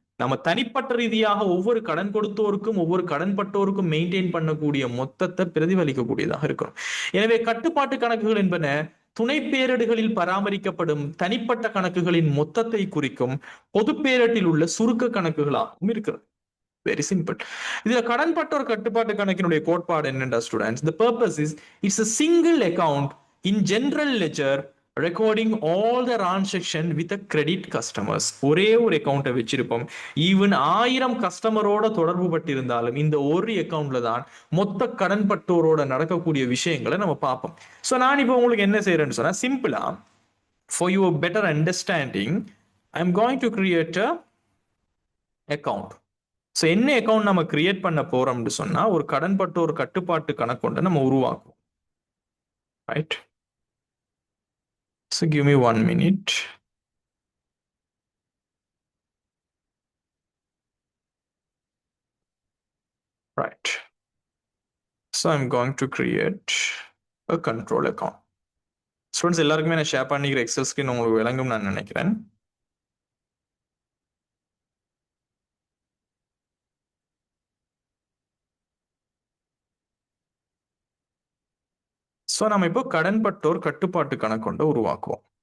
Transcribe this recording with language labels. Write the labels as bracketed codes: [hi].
[ta] நம்ம தனிப்பட்ட ரீதியாக ஒவ்வொரு கடன் கொடுத்தோருக்கும் ஒவ்வொரு கடன் பட்டோருக்கும் மெயின்டைன் பண்ணக்கூடிய மொத்தத்தை பிரதிபலிக்கக்கூடியதாக இருக்கும். எனவே கட்டுப்பாட்டு கணக்குகள் என்பன துணை பேரேடுகளில் பராமரிக்கப்படும் தனிப்பட்ட கணக்குகளின் மொத்தத்தை குறிக்கும் பொது பேரேட்டில் உள்ள சுருக்க கணக்குகளாகவும் இருக்கிறது. Very simple. இதுல கடன்பட்டோர் கட்டுப்பாட்டு கணக்கினுடைய கோட்பாடு என்னென்றா students, [en] the purpose is it's a single account in general ledger recording all the transaction with a credit customers. [ta] ஒரே ஒரு அக்கௌண்ட்டை வச்சிருப்போம். ஈவன் 1000 கஸ்டமரோட தொடர்பு பட்டிருந்தாலும் இந்த ஒரு அக்கௌண்ட்ல தான் மொத்த கடன்பட்டோரோட நடக்கக்கூடிய விஷயங்களை நம்ம பார்ப்போம். ஸோ நான் இப்போ உங்களுக்கு என்ன செய்யறேன்னு சொன்னா, சிம்பிளா [en] for your better understanding I am going to create a account. [ta] So என்ன அக்கௌண்ட் நம்ம கிரியேட் பண்ண போறோம்னு சொன்னா ஒரு கடன்பட்ட ஒரு கட்டுப்பாட்டு கணக்கு நம்ம உருவாக்குவோம். [en] right? So give me 1 minute. Right. So I'm going to create a control account. [ta] Students எல்லாருக்குமே நான் ஷேர் பண்ணிக்கிற எக்ஸல் ஸ்கிரீன் உங்களுக்கு விளங்கும் நான் நினைக்கிறேன். ஸோ நம்ம இப்போ கடன்பட்டோர் கட்டுப்பாட்டு கணக்கொண்ட உருவாக்குவோம்.